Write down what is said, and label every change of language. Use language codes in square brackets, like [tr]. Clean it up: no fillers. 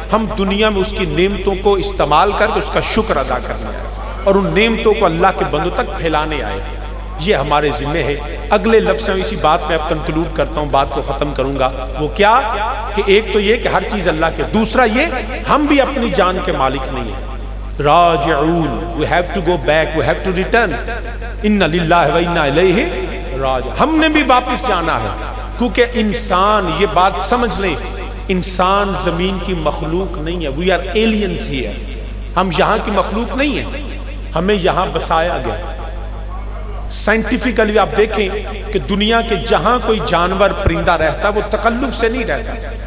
[ur] ہم دنیا میں اس کی نعمتوں کو استعمال کر کے اس کا شکر ادا کرنا ہے اور ان نعمتوں کو اللہ کے بندوں تک پھیلانے آئے. یہ ہمارے ذمہ ہے. اگلے لفظ سے اسی بات میں اب کنکلوڈ کرتا ہوں، بات کو ختم کروں گا. وہ کیا کہ ایک تو یہ کہ ہر چیز اللہ کے، دوسرا یہ ہم بھی اپنی جان کے مالک نہیں ہیں. [en] راجعون، we have to go back, we have to return. [ar] ان للہ و انا الیہ راجعون. [ur] ہم نے بھی واپس جانا ہے، کیونکہ انسان، یہ بات سمجھ لیں، انسان زمین کی مخلوق نہیں ہے. [en] we are aliens here. [ur] ہم یہاں کی مخلوق نہیں ہیں، ہمیں یہاں بسایا گیا. سائنٹیفکلی آپ دیکھیں کہ دنیا کے جہاں کوئی جانور پرندہ رہتا وہ تکلف سے نہیں رہتا.